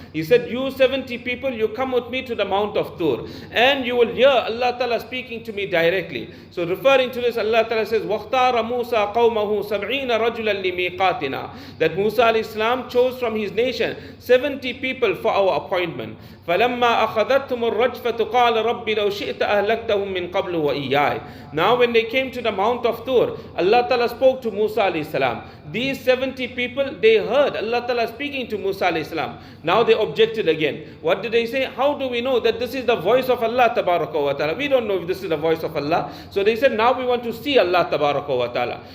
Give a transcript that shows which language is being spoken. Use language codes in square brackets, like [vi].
[en] He said, you 70 people, you come with me to the mount of Tur, and you will hear Allah Ta'ala speaking to me directly. So referring to this, Allah Ta'ala says, [ar] وَاخْتَارَ مُوسَى قَوْمَهُ سَبْعِينَ رَجُلًا لِمِيقَاتِنَا. [en] That Musa alayhi salam chose from his nation 70 people for our appointment. [ar] فَلَمَّا أخذتهم الرجفة قال رب لو شئت أهلكتهم من قبل وإياي. [en] Now when they came to the Mount of Tur, Allah Ta'ala spoke to Musa alayhi salam. These 70 people, they heard Allah Ta'ala speaking to Musa alayhi salam. Now they objected again. What did they say? How do we know that this is the voice of Allah Tabaraka wa Ta'ala? We don't know if this is the voice of Allah. So they said, now we want to see Allah Tabaraka wa Ta'ala.